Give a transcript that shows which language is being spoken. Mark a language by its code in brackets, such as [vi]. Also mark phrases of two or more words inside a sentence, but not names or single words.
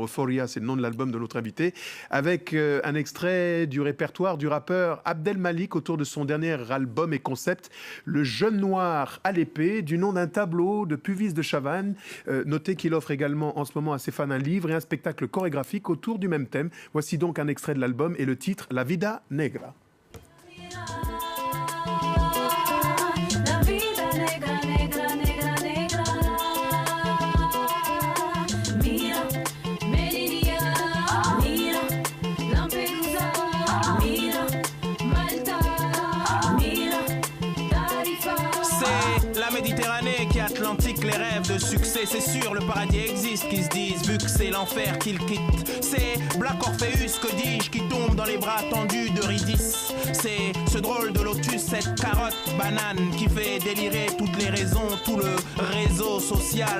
[fr] Euphoria, c'est le nom de l'album de notre invité, avec un extrait du répertoire du rappeur Abdel Malik autour de son dernier album et concept, Le Jeune Noir à l'épée, du nom d'un tableau de Puvis de Chavannes. Notez qu'il offre également en ce moment à ses fans un livre et un spectacle chorégraphique autour du même thème. Voici donc un extrait de l'album et le titre La Vida Negra. [es] La vida negra, negra, negra, negra. Mira, Melilla, mira, Lampedusa, mira, Malta, mira, Tarifa. [fr] C'est la Méditerranée qui est Atlantique, les rêves de succès, c'est sûr, le paradis existe, qui se disent, vu que c'est l'enfer qu'ils quittent. C'est Black Orpheus, que dis-je, qui tombe dans les bras tendus d'Eurydice. C'est ce drôle de lotus, cette carotte banane qui fait délirer toutes les raisons, tout le réseau social.